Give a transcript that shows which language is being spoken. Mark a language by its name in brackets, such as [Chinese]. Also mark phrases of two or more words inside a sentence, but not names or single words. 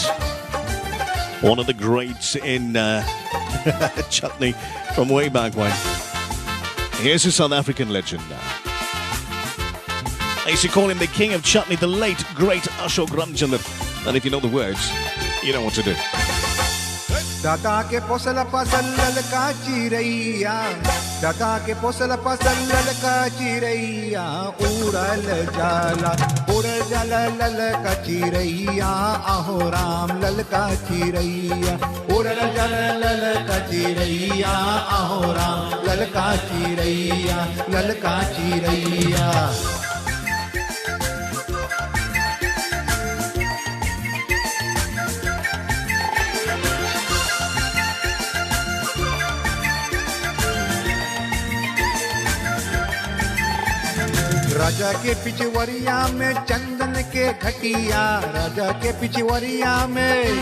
[English] One of the greats in chutney from way back when. Here's a South African legend now. I used to call him the king of chutney, the late, great Ashok Ramchandar. And if you know the words, you know what to do. [Bhojpuri] दादा के पोसला पसल का चिरैया, दादा के पोसला पसल का चिरैया, उड़ल जाला लाल का चिरैया, अहो राम लाल का चिरैया, उड़ल जाला लाल का चिरैया, अहो राम लाल का चिरैया. राजा के पिछवरिया में चंदन के घटिया, राजा के पिछवरिया में,